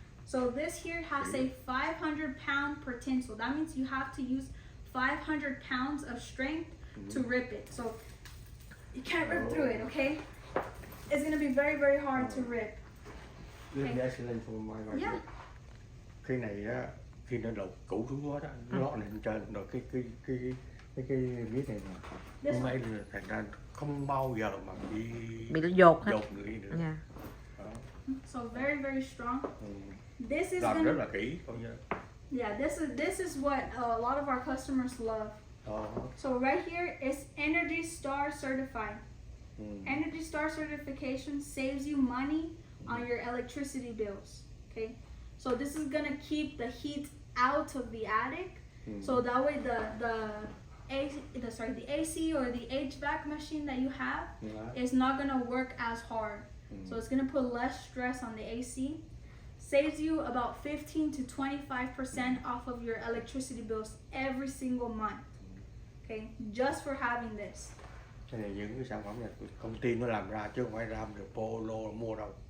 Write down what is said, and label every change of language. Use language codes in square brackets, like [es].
[en] So this here has a 500 pound per tinsel. That means you have to use 500 pounds of strength to rip it. So you can't rip through it, okay? It's gonna be very, very hard to rip. This is excellent for my wife. Yeah. [vi] Cái này á, khi nó đổ cũ xuống quá đó, nó lọt lên trên rồi cái miếng này nè, hôm nay là thành ra không bao giờ mà bị dột hết. Dột người nữa. [en] Yeah. So very, very strong. This is [vi] Làm rất [en] gonna, [vi] là kỹ, coi như. [en] yeah, this is what a lot of our customers love. So right here is Energy Star certified. Energy Star certification saves you money on your electricity bills. Okay, so this is gonna keep the heat out of the attic. So that way the AC or the HVAC machine that you have is not gonna work as hard. So it's gonna put less stress on the AC. Saves you about 15 to 25% off of your electricity bills every single month. Okay, just for having this. [vi] Cái này những cái sản phẩm này công ty nó làm ra chứ không phải ra được Polo mua đâu.